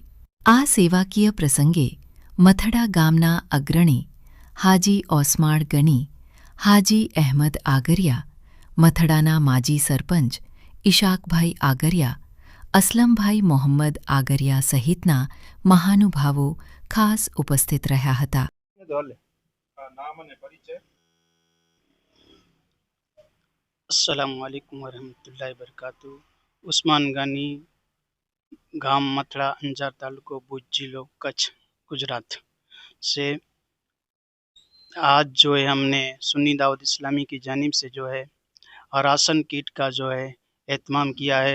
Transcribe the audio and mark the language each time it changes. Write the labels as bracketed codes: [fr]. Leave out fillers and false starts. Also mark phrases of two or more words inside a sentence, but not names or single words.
[gu] આ સેવાકીય પ્રસંગે મથડા ગામના અગ્રણી હાજી ઓસમાણ ગણી, હાજી અહેમદ આગરિયા, મથડાના માજી સરપંચ ઇશાકભાઈ આગરિયા, અસલમભાઈ મોહમ્મદ આગરિયા સહિતના મહાનુભાવો ખાસ ઉપસ્થિત રહ્યા હતા. [ar] السلام عليكم ورحمة الله وبركاته. [hi] उस्मान गानी, गांव मथड़ा, अंजार तालुको, भुज जिलो, कच्छ, गुजरात से आज जो है हमने सुन्नी दावत इस्लामी की जानिब से जो है राशन किट का जो है एहतमाम किया है.